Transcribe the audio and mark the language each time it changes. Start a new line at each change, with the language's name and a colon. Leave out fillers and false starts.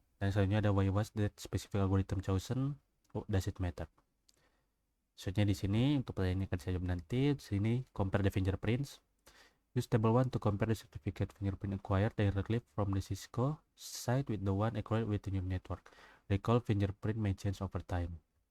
Indonesian: Dan selanjutnya ada
English: why was that specific algorithm chosen? Does it matter?
Indonesian: Selanjutnya di sini untuk pertanyaan ini akan saya jawab nanti. Di sini
English: compare the fingerprints. Use table 1 to compare the certificate fingerprint acquired directly from the Cisco site with the one acquired with the new network. Recall fingerprint may change over time.